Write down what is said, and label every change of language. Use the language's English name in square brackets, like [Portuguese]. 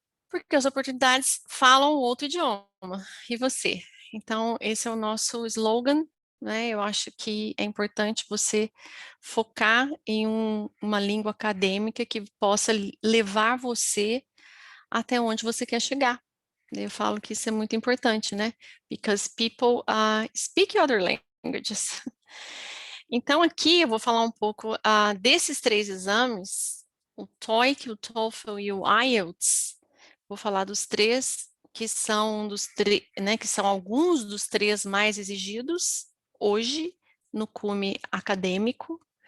[Portuguese] Porque as oportunidades falam outro idioma. E você? Então, esse é o nosso slogan, né? Eu acho que é importante você focar em uma língua acadêmica que possa levar você até onde você quer chegar. Eu falo que isso é muito importante, né? [English] Because people speak other languages. [Portuguese] Então, aqui eu vou falar um pouco desses 3 exames, o TOEIC, o TOEFL e o IELTS. Vou falar dos 3 que são né, que são alguns dos 3 mais exigidos hoje no cume acadêmico.